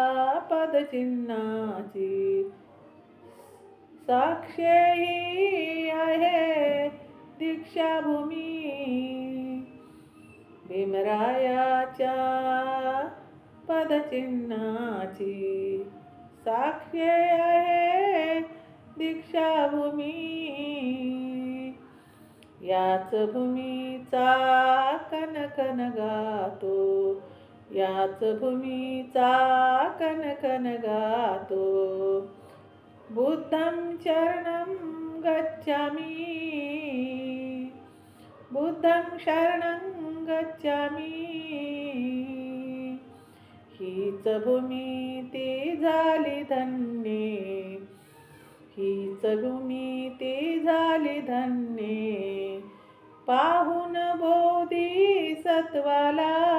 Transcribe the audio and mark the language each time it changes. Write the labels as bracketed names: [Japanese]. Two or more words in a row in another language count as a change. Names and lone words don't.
[Marathi] पदचिन्हाची साक्ष ही आहे दीक्षाभूमी, भीमरायाच्या पदचिन्हाची साक्ष आहे दीक्षाभूमी. याच भूमीचा कणकण गातो, याच भूमीचा कणकण गातो, [Pali] बुद्धं शरणं गच्छामि, बुद्धं शरणं गच्छामि. [Marathi] हीच भूमी ती झाली धन्ये, हीच भूमी ती झाली धन्ये, पाहून बोधिसत्वाला.